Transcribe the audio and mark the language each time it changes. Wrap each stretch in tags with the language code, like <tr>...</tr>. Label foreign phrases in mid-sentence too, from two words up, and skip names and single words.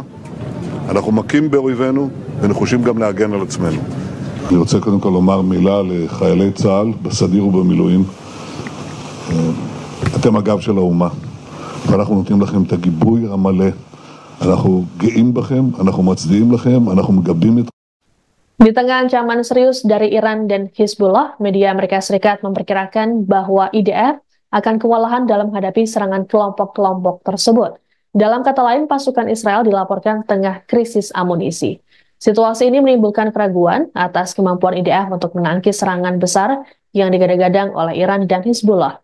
<he>אנחנו מכים באויבינו ונחושים גם להגן על עצמנו. אני רוצה קודם כל לומר מילה לחיילי צה"ל בסדיר ובמילואים. אתם הגב של האומה, ואנחנו נותנים לכם את הגיבוי המלא. אנחנו גאים בכם, אנחנו מצדיעים לכם, אנחנו מגבים את...</he> <id>Di tengah ancaman serius dari Iran dan Hizbullah, media Amerika Serikat memperkirakan bahwa IDF akan kewalahan dalam menghadapi serangan kelompok-kelompok tersebut. Dalam kata lain, pasukan Israel dilaporkan tengah krisis amunisi. Situasi ini menimbulkan keraguan atas kemampuan IDF untuk menangkis serangan besar yang digadang-gadang oleh Iran dan Hizbullah.</id>